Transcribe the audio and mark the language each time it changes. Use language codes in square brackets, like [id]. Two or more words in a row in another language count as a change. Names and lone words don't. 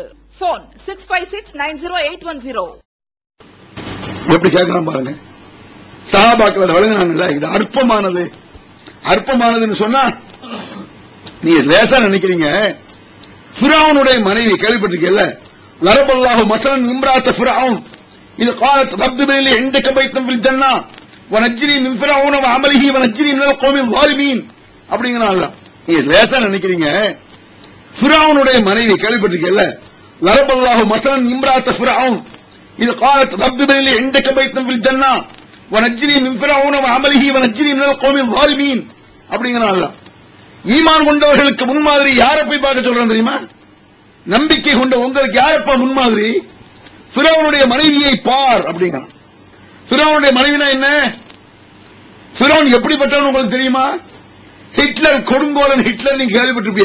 [ta] போன் 65690810. எப்படி கேட்கலாம் பாருங்க. சஹாபாக்கள் வழங்கினாங்கல்ல, இது அற்பமானது. அற்பமானதுன்னு சொன்னா நீங்க லேசா நினைக்கிறீங்க. ஃபிரௌனுடைய மனைவி கேள்விப்பட்டிருக்கீல்ல? [ar] ضرب الله مثلا امرأة فرعون إذ قالت رب ابن لي عندك بيتا في الجنة ونجني من فرعون وعمله ونجني من القوم الظالمين. [ta] அப்படிங்கறாங்க. நீங்க லேசா நினைக்கிறீங்க. ஃபிரௌனுடைய மனைவி கேள்விப்பட்டிருக்கீல்ல? [ar] ضرب الله مثلا امرأة فرعون إذ قالت رب ابن لي عندك بيتا في الجنة ونجني من فرعون وعمله ونجني من القوم الظالمين. [ta] அப்படிங்கறாங்க. ஈமான் கொண்டவர்களுக்கு முன்மாதிரி யாரை போய் பார்க்க சொல்றாங்க தெரியுமா? நம்பிக்கை கொண்ட உங்களுக்கு யாரப்பா முன்மாதிரி? ஃபிரௌனுடைய மனைவியை பார் அப்படிங்கிறான். ஃபிரௌனுடைய மனைவினா என்ன? ஃபிரௌன் எப்படிப்பட்டவன் உங்களுக்கு தெரியுமா? ஹிட்லர், கொடுங்கோலன் ஹிட்லர் நீங்க கேள்விப்பட்டிருப்பீங்க.